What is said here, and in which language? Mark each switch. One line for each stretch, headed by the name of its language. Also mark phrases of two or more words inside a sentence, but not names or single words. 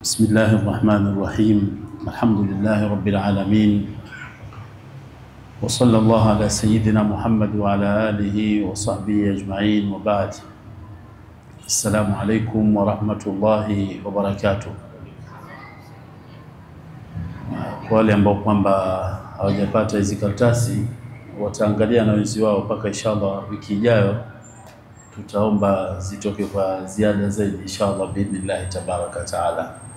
Arabic: بسم الله الرحمن الرحيم. الحمد لله رب العالمين، وصلى الله على سيدنا محمد وعلى آله وصحبه أجمعين، وبعد. السلام عليكم ورحمة الله وبركاته.
Swahili: Kwa wale ambao kwamba hawajapata hizi karatasi wataangalia na wenzi wao mpaka inshallah wiki ijayo tutaomba zitoke kwa ziada zaidi
Arabic: إن شاء الله بإذن الله تبارك وتعالى.